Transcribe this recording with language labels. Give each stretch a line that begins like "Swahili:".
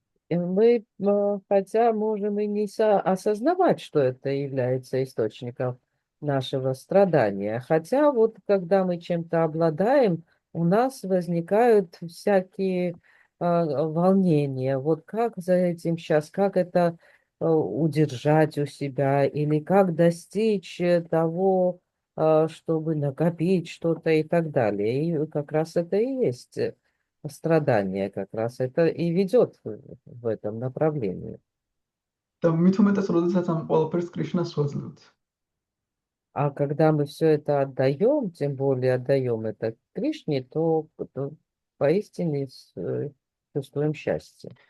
Russian: Мы, хотя можем и не осознавать, что это является источником нашего страдания. Хотя вот когда мы чем-то обладаем, у нас возникают всякие волнения. Вот как за этим сейчас, как это удержать у себя, или как достичь того, чтобы накопить что-то и так далее. И как раз это и есть страдание, как раз это и ведет в этом направлении.
Georgian: და მით უმეტეს როდესაც ამ ყველაფერს კრიშნას ვაძლევთ.
Russian: А когда мы все это отдаем, тем более отдаем это Кришне, то поистине чувствуем счастье.